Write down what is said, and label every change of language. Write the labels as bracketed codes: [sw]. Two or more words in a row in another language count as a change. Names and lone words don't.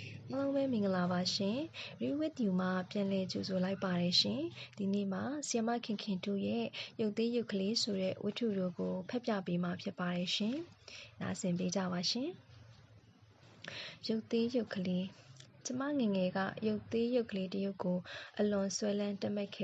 [my] အားလုံးပဲမင်္ဂလာပါရှင်။ Read with you မှာပြန်လည်ကြိုဆိုလိုက်ပါတယ်ရှင်။ဒီနေ့မှာဆီယမခင်ခင်တို့ရဲ့ရုပ်သေးရုပ်ကလေးဆိုတဲ့ဝတ္ထုတို့ကိုဖတ်ပြပေးမှာဖြစ်ပါတယ်ရှင်။နားဆင်ပေးကြပါရှင်။ရုပ်သေးရုပ်ကလေးကျမငယ်ငယ်ကရုပ်သေးရုပ်ကလေးတစ်ရုပ်ကိုအလွန်ဆွဲလန်းတက်မဲ့ခဲ့